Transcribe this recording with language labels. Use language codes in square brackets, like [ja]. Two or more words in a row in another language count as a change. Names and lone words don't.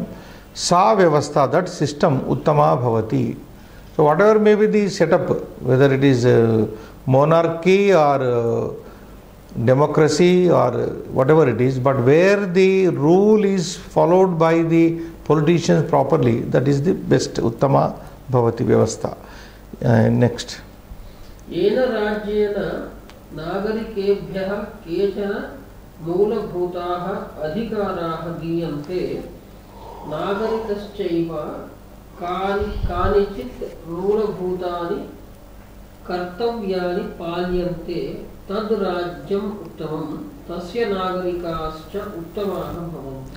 [sa] Sa Vyavastha, [en] that system, [sa] Uttama Bhavati. [en] So whatever may be the setup, whether it is monarchy or democracy or whatever it is, but where the rule is followed by the politicians properly, that is the best, [sa] Uttama Bhavati Vyavastha. [en] Next. [sa] Yena Rajyena Nagarikebhyaha Kechana Moolavbhutaha Adhikaraha Diyante Nagarikaschaiva Kanichit Moolavbhutani Kartavyani Palyante Tad Rajyam Uttamam Tasya Nagarikascha Uttamaha Bhavanti.